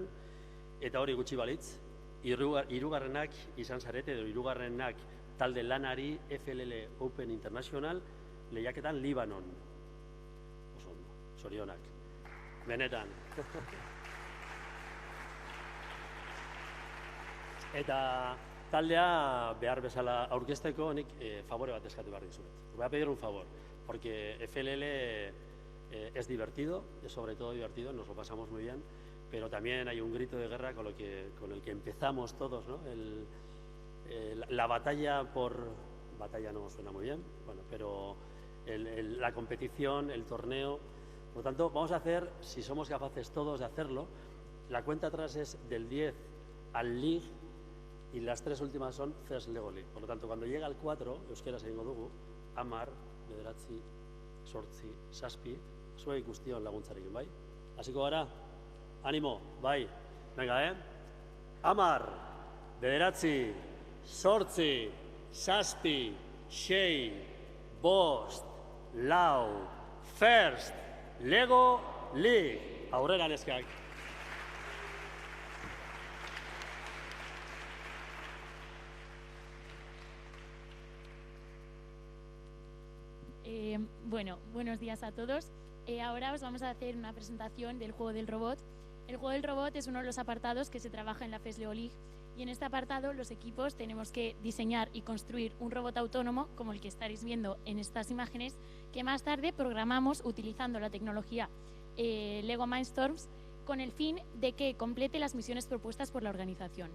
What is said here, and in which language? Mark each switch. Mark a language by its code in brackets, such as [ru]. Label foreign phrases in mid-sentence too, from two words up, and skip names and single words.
[eu] Eta hori gutxi balitz, hirugarrenak izan zarete, edo hirugarrenak talde lanari FLL Open International lehiaketan Libanon. Oso ondo, zorionak. Benetan. Eta taldea behar bezala aurkezteko nik favore bat eskatu behar dizuet. [es] Voy a pedir un favor, porque FLL es divertido, es sobre todo divertido, nos lo pasamos muy bien, pero también hay un grito de guerra con el que empezamos todos, ¿no? La batalla por... Batalla no suena muy bien, bueno, pero la competición, el torneo. Por lo tanto, vamos a hacer, si somos capaces todos de hacerlo, la cuenta atrás es del 10 al League y las 3 últimas son First Lego League. Por lo tanto, cuando llega al 4, [eu] euskera egingo dugu, 10, 9, 8, 7, zuei guztion laguntzarekin, bai? Hasiko gara? [es] Animo, bai? Venga, 10, 9, 8, 7, 6, 5, 4, First Lego League. [eu] Aurrera neskak. [es] Bueno, buenos días a todos. Ahora os vamos a hacer una presentación del juego del robot. El juego del robot es uno de los apartados que se trabaja en la First Lego League, y en este apartado los equipos tenemos que diseñar y construir un robot autónomo como el que estaréis viendo en estas imágenes, que más tarde programamos utilizando la tecnología Lego Mindstorms con el fin de que complete las misiones propuestas por la organización.